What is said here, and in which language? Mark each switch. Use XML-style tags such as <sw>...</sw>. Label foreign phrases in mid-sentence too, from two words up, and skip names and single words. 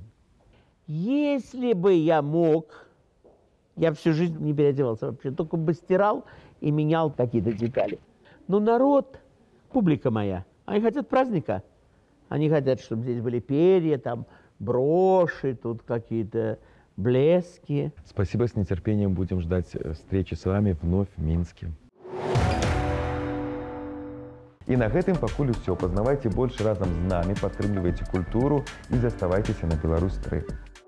<ru>Если бы я мог, я всю жизнь не переодевался вообще, только бы стирал и менял какие-то детали. Но народ, публика моя, они хотят праздника. Они хотят, чтобы здесь были перья, там, броши, тут какие-то блески. Спасибо, с нетерпением будем ждать встречи с вами вновь в Минске.</ru> <be>І на гэтым пакуль усё. Пазнавайце больш разам з намі, падтрымлівайце культуру і заставайцеся на Беларусь 3.</be>